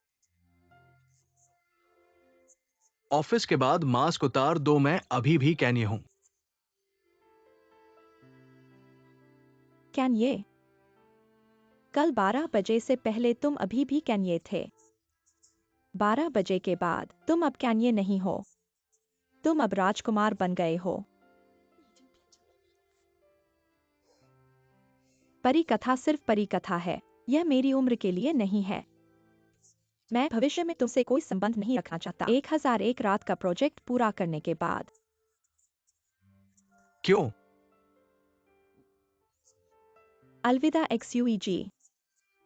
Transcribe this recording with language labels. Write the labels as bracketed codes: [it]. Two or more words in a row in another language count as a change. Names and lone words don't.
[hi] ऑफिस के बाद मास्क उतार दो, मैं अभी भी कैन्ये हूं। कैन्ये? कल 12 बजे से पहले तुम अभी भी कैन्ये थे। 12 बजे के बाद तुम अब कैन्ये नहीं हो। तुम अब राजकुमार बन गए हो। [zh] 你已经变成了。 [hi] परी कथा सिर्फ परी कथा है। यह मेरी उम्र के लिए नहीं है। मैं भविष्य में तुमसे कोई संबंध नहीं रखना चाहता। 1001 रात का प्रोजेक्ट पूरा करने के बाद। क्यों? अलविदा XUEG।